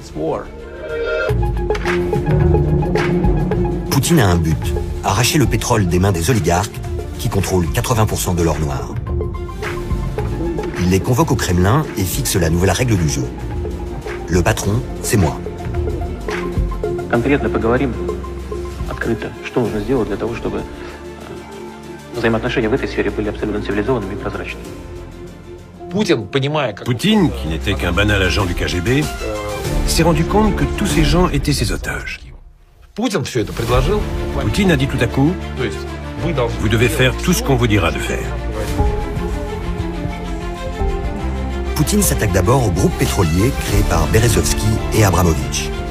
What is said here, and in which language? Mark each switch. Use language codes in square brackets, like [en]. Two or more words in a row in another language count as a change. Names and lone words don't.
[fr] Poutine a un but, arracher le pétrole des mains des oligarques qui contrôlent 80% de l'or noir. Il les convoque au Kremlin et fixe la nouvelle règle du jeu. Le patron, c'est moi. [ru] Конкретно поговорим открыто, что нужно сделать для того, чтобы взаимоотношения в этой сфере были абсолютно цивилизованными и прозрачными. [fr] Poutine, qui n'était qu'un banal agent du KGB, s'est rendu compte que tous ces gens étaient ses otages. Poutine a dit tout à coup, vous devez faire tout ce qu'on vous dira de faire. Poutine s'attaque d'abord au groupe pétrolier créé par Berezovsky et Abramovich.